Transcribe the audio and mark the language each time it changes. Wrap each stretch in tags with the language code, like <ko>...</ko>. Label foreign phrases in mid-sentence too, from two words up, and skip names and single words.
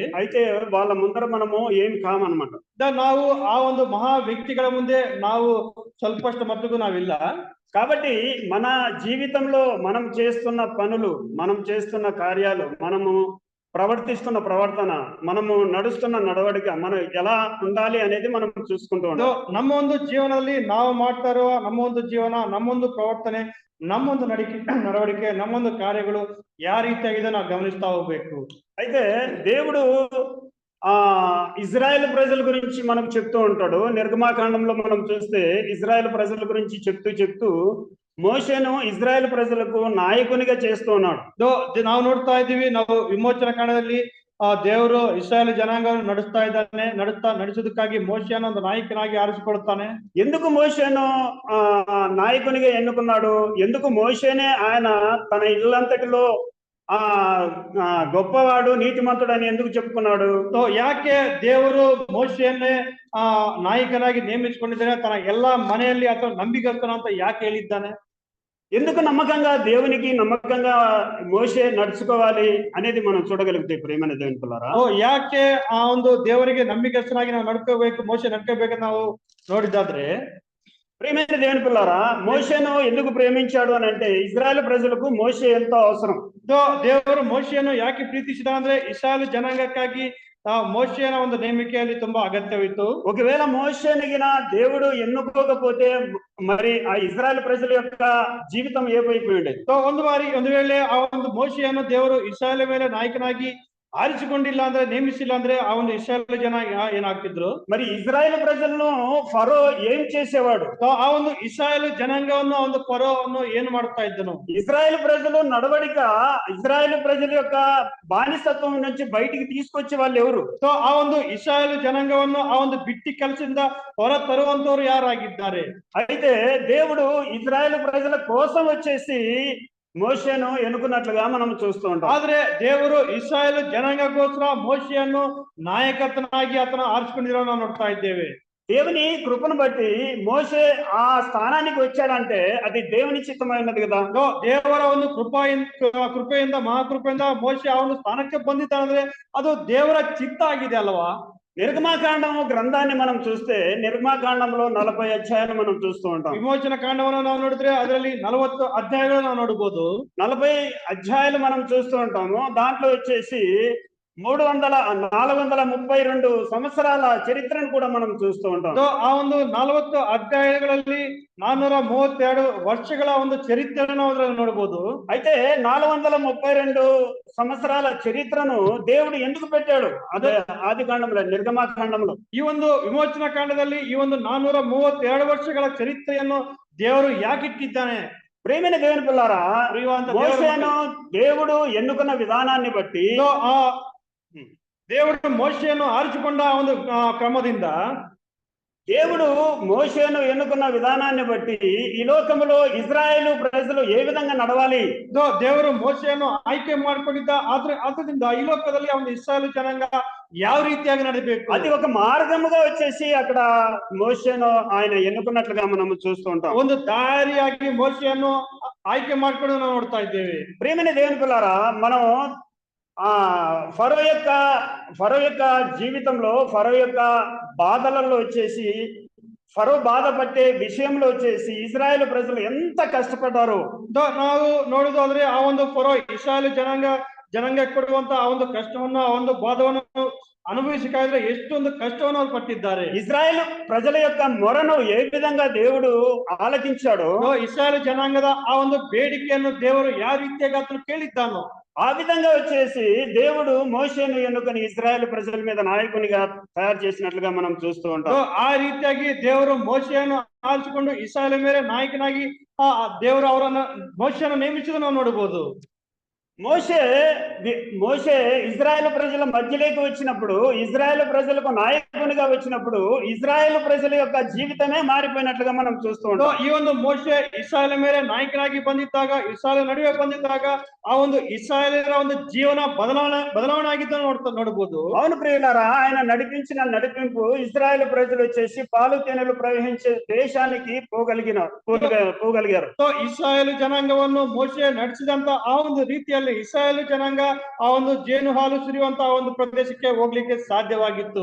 <te>అయితే వాళ్ళ ముందర మనము ఏం కామన్నమాట.</te> <kn>ನಾವು ಆ ಒಂದು ಮಹಾ ವ್ಯಕ್ತಿಗಳ ಮುಂದೆ ನಾವು ಸ್ವಲ್ಪಷ್ಟು ಮಟ್ಟಿಗೂ ನಾವಿಲ್ಲ.</kn> <te>కాబట్టి మన జీవితంలో మనం చేస్తున్న పనులు, మనం చేస్తున్న కార్యాలు, మనము ప్రవర్తిస్తున్న ప్రవర్తన, మనము నడుస్తున్న నడవడిక, మనం ఎలా ఉండాలి అనేది మనం చూసుకుంటూ ఉంటాం.</te> <kn>ನಮ್ಮ ಒಂದು ಜೀವನದಲ್ಲಿ ನಾವು ಮಾಡ್ತಾ ಇರುವ ನಮ್ಮ ಒಂದು ಜೀವನ, ನಮ್ಮೊಂದು ಪ್ರವರ್ತನೆ, ನಮ್ಮೊಂದು ನಡವಳಿಕೆ, ನಮ್ಮೊಂದು ಕಾರ್ಯಗಳು ಯಾವ ರೀತಿಯಾಗಿದೆ ನಾವು ಗಮನಿಸ್ತಾ ಹೋಗ್ಬೇಕು.</kn> <te>అయితే దేవుడు ఇజ్రాయెల్ ప్రజల గురించి మనకు చెప్తూ ఉంటాడు. నిర్గమాకాండంలో మనం చూస్తే ఇజ్రాయెల్ ప్రజల గురించి చెప్తూ మోషేను ఇజ్రాయెల్ ప్రజలకు నాయకునిగా చేస్తూ ఉన్నాడు.</te> <kn>ನಾವು ನೋಡ್ತಾ ಇದ್ದೀವಿ, ನಾವು ವಿಮೋಚನಾ ಕಾಂಡದಲ್ಲಿ ದೇವರು ಇಸ್ರಾಯೇಲ್ ಜನಾಂಗವನ್ನು ನಡೆಸೋದಕ್ಕಾಗಿ ಮೋಶೆಯನ್ನು ಒಂದು ನಾಯಕನಾಗಿ ಆರಿಸಿಕೊಳ್ಳುತ್ತಾನೆ.</kn> <te>ఎందుకు మోషేను నాయకునిగా ఎన్నుకున్నాడు? ఎందుకు మోషేనే ఆయన తన ఇల్లంతటిలో గొప్పవాడు, నీతిమంతుడు అని ఎందుకు చెప్పుకున్నాడు?</te> <kn>ಯಾಕೆ ದೇವರು ಮೋಶೆಯನ್ನೇ ನಾಯಕನಾಗಿ ನೇಮಿಸಿಕೊಂಡಿದ್ದಾನೆ? ತನ್ನ ಎಲ್ಲಾ ಮನೆಯಲ್ಲಿ ಅಥವಾ ನಂಬಿಕಸ್ತನ ಅಂತ ಯಾಕೆ ಹೇಳಿದ್ದಾನೆ?</kn> <te>ఎందుకు నమ్మకంగా దేవునికి నమ్మకంగా మోషే నడుచుకోవాలి అనేది మనం చూడగలిగితే ప్రియమైన దేవుని పిల్లరా,</te> <kn>ಯಾಕೆ ಆ ಒಂದು ದೇವರಿಗೆ ನಂಬಿಕಸ್ಥನಾಗಿ ನಾವು ನಡ್ಕೋಬೇಕು, ಮೋಶೆ ನಡ್ಕೋಬೇಕಂತ ನಾವು ನೋಡಿದ್ದಾದ್ರೆ,</kn> <te>ప్రియమైన దేవుని పిల్లరా, మోషేను ఎందుకు ప్రేమించాడు అని అంటే ఇజ్రాయెల్ ప్రజలకు మోషే ఎంతో అవసరం.</te> <kn>ದೇವರು ಮೋಶೆಯನ್ನು ಯಾಕೆ ಪ್ರೀತಿಸಿದ ಅಂದ್ರೆ ಇಸ್ರಾಯೇಲ್ ಜನಾಂಗಕ್ಕಾಗಿ మోషేన ಒಂದು ನೇಮಿಕೆಯಲ್ಲಿ ತುಂಬಾ ಅಗತ್ಯವಿತ್ತು.</kn> <te>ఒకవేళ మోషేనిగిన దేవుడు ఎన్నుకోకపోతే మరి ఆ ఇజ్రాయెల్ ప్రజల యొక్క జీవితం ఏమైపోయి ఉండేది?</te> <kn>ಒಂದು ವೇಳೆ ಆ ಒಂದು ಮೋಶೆಯನ್ನು ದೇವರು ಇಸ್ರಾಯೇಲ್ ಮೇಲೆ ನಾಯಕನಾಗಿ ಆರಿಸಿಕೊಂಡಿಲ್ಲ ಅಂದ್ರೆ, ನೇಮಿಸಿಲ್ಲ ಅಂದ್ರೆ ಆ ಒಂದು ಇಸ್ರಾಯೇಲ್ ಜನ ಏನಾಗ್ತಿದ್ರು?</kn> <te>మరి ఇజ్రాయెల్ ప్రజలను ఫరో ఏం చేసేవాడు?</te> <kn>ఆ ಒಂದು ಇಸ್ರಾಯೇಲ್ ಜನಾಂಗವನ್ನು ಒಂದು ಫರೋವನ್ನು ಏನು ಮಾಡ್ತಾ ಇದ್ದನು?</kn> <te>ఇజ్రాయెల్ ప్రజలు నడవడిక, ఇజ్రాయెల్ ప్రజల యొక్క బానిసత్వం నుంచి బయటికి తీసుకొచ్చే వాళ్ళు ఎవరు?</te> <kn>ಆ ಒಂದು ಇಸ್ರಾಯೇಲ್ ಜನಾಂಗವನ್ನು ಆ ಒಂದು ಬಿಟ್ಟಿ ಕೆಲಸದಿಂದ ಹೊರ ತರುವಂತವ್ರು ಯಾರಾಗಿದ್ದಾರೆ?</kn> <te>అయితే దేవుడు ఇజ్రాయెల్ ప్రజల కోసం వచ్చేసి మోషేను ఎన్నుకున్నట్లుగా మనం చూస్తూ ఉంటాం.</te> <kn>ಆದ್ರೆ ದೇವರು ಇಸ್ರಾಯೇಲ್ ಜನಾಂಗಕ್ಕೋಸ್ಕರ ಮೋಶೆಯನ್ನು ನಾಯಕತ್ವನಾಗಿ ಆತನ ಆರಿಸಿಕೊಂಡಿರೋ ನಾವು ನೋಡ್ತಾ ಇದ್ದೇವೆ.</kn> <te>దేవుని కృపను బట్టి మోషే ఆ స్థానానికి వచ్చాడంటే అది దేవుని చిత్తమై ఉన్నది కదా.</te> <kn>ದೇವರ ಒಂದು ಕೃಪೆಯಿಂದ ಮಹಾಕೃಪೆಯಿಂದ ಮೋಶೆ ಆ ಒಂದು ಸ್ಥಾನಕ್ಕೆ ಬಂದಿದ್ದಾನಂದ್ರೆ ಅದು ದೇವರ ಚಿತ್ತ ಆಗಿದೆ ಅಲ್ವಾ?</kn> <te>నిర్గమాకాండం గ్రంథాన్ని మనం చూస్తే నిర్గమాకాండంలో 40 అధ్యాయాలు మనం చూస్తూ ఉంటాం.</te> <kn>ವಿಮೋಚನ ಕಾಂಡವನ್ನು ನಾವು ನೋಡಿದ್ರೆ ಅದರಲ್ಲಿ 40 ಅಧ್ಯಾಯಗಳು ನಾವು ನೋಡಬಹುದು.</kn> <te>40 అధ్యాయాలు మనం చూస్తూ ఉంటాము. దాంట్లో వచ్చేసి 432 సంవత్సరాల చరిత్రను కూడా మనం చూస్తూ ఉంటాం.</te> <kn>ಆ ಒಂದು 40 ಅಧ್ಯಾಯಗಳಲ್ಲಿ 432 ವರ್ಷಗಳ ಒಂದು ಚರಿತ್ರೆಯನ್ನು ಅದರಲ್ಲಿ ನೋಡಬಹುದು.</kn> <te>అయితే 432 సంవత్సరాల చరిత్రను దేవుడు ఎందుకు పెట్టాడు? అదే ఆదికాండంలో, నిర్గమాకాండంలో.</te> <kn>ಈ ಒಂದು ವಿಮೋಚನಾ ಕಾಂಡದಲ್ಲಿ ಈ ಒಂದು 432 ವರ್ಷಗಳ ಚರಿತ್ರೆಯನ್ನು ದೇವರು ಯಾಕಿಟ್ಟಿದ್ದಾನೆ?</kn> <te>ప్రేమైన దేవుని పిల్లారా, ప్రియుವಂತ మోషేను దేవుడు ఎన్నుకున్న విధానాన్ని బట్టి,</te> <kn>ಆ ದೇವರು ಮೋಶೆಯನ್ನು ಆರಿಸಿಕೊಂಡ ಒಂದು ಕ್ರಮದಿಂದ,</kn> <te>దేవుడు మోషేను ఎన్నుకున్న విధానాన్ని బట్టి ఈ లోకములో ఇజ్రాయేలు ప్రజలు ఏ విధంగా నడవాలి?</te> <kn>ದೇವರು ಮೋಶೆಯನ್ನು ಆಯ್ಕೆ ಮಾಡಿಕೊಂಡಿದ್ದ ಆದ್ರಿಂದ ಈ ಲೋಕದಲ್ಲಿ ಒಂದು ಇಸ್ರಾಯೇಲ್ ಜನಾಂಗ ಯಾವ ರೀತಿಯಾಗಿ ನಡೀಬೇಕು,</kn> <te>అది ఒక మార్గముగా వచ్చేసి అక్కడ మోషేను ఆయన ఎన్నుకున్నట్లుగా మనం చూస్తూ ఉంటాం.</te> <kn>ಒಂದು ದಾರಿಯಾಗಿ ಮೋಶೆಯನ್ನು ಆಯ್ಕೆ ಮಾಡಿಕೊಂಡು ನಾವು ನೋಡ್ತಾ ಇದ್ದೇವೆ.</kn> <te>ప్రియమైన దేవుని పిల్లారా, మనం ఫరో యొక్క జీవితంలో, ఫరో యొక్క బాధలలో వచ్చేసి, ఫరో బాధపట్టే విషయంలో వచ్చేసి ఇజ్రాయెల్ ప్రజలు ఎంత కష్టపడ్డారు.</te> <kn>ನಾವು ನೋಡುವುದಾದ್ರೆ ಆ ಒಂದು ಫರೋ ಇಸ್ರಾಯೇಲ್ ಜನಾಂಗ ಕೊಡುವಂತ ಆ ಒಂದು ಕಷ್ಟವನ್ನು, ಆ ಒಂದು ಬಾಧವನ್ನು ಅನುಭವಿಸಬೇಕಾದ್ರೆ ಎಷ್ಟೊಂದು ಕಷ್ಟವನ್ನು ಅವರು ಪಟ್ಟಿದ್ದಾರೆ.</kn> <te>ఇజ్రాయెల్ ప్రజల యొక్క మొరను ఏ విధంగా దేవుడు ఆలకించాడో,</te> <kn>ಇಸ್ರಾಯೇಲ್ ಜನಾಂಗದ ಆ ಒಂದು ಬೇಡಿಕೆಯನ್ನು ದೇವರು ಯಾವ ರೀತಿಯಾಗಿ ಆತನು ಕೇಳಿದ್ದಾನೋ</kn> <te>ఆ విధంగా వచ్చేసి దేవుడు మోషేను ఎన్నుకొని ఇజ్రాయెల్ ప్రజల మీద నాయకునిగా తయారు చేసినట్లుగా మనం చూస్తూ ఉంటాం.</te> <kn>ಆ ರೀತಿಯಾಗಿ ದೇವರು ಮೋಶೆಯನ್ನು ಆರಿಸಿಕೊಂಡು ಇಸ್ರಾಯೇಲ್ ಮೇಲೆ ನಾಯಕನಾಗಿ ದೇವರು ಅವರನ್ನ ಮೋಶೆಯನ್ನು ನೇಮಿಸಿದ ನಾವು ನೋಡಬಹುದು.</kn> <te>మోషే ఇజ్రాయెల్ ప్రజల మధ్యలోకి వచ్చినప్పుడు, ఇజ్రాయెల్ ప్రజలకు నాయకునిగా వచ్చినప్పుడు ఇజ్రాయెల్ ప్రజల యొక్క జీవితమే మారిపోయినట్లుగా మనం చూస్తూ ఉంటాం.</te> <kn>ಈ ಒಂದು ಮೋಶೆ ಇಸ್ರಾಯೇಲ್ ಮೇಲೆ ನಾಯಕನಾಗಿ ಬಂದಿದ್ದಾಗ, ಇಸ್ರಾಯೇಲ್ ನಡುವೆ ಬಂದಿದ್ದಾಗ ಆ ಒಂದು ಇಸ್ರಾಯೇಲರ ಒಂದು ಜೀವನ ಬದಲಾವಣೆ ಆಗಿದ್ದನ್ನು ನೋಡಬಹುದು.</kn> <te>అవును ప్రియులారా, ఆయన నడిపించిన నడిపింపు ఇజ్రాయెల్ ప్రజలు వచ్చేసి పాలు తేనెలు ప్రవహించే దేశానికి పోగలిగారు.</te> <kn>ಇಸ್ರಾಯೇಲ್ ಜನಾಂಗವನ್ನು ಮೋಶೆ ನಡೆಸಿದಂತ ಆ ಒಂದು ರೀತಿಯಲ್ಲಿ ಇಸ್ರಾಯೇಲ್ ಜನಾಂಗ ಆ ಒಂದು ಜೇನು ಹಾಲು ಸುರಿಯುವಂತ ಒಂದು ಪ್ರದೇಶಕ್ಕೆ ಹೋಗ್ಲಿಕ್ಕೆ ಸಾಧ್ಯವಾಗಿತ್ತು.</kn>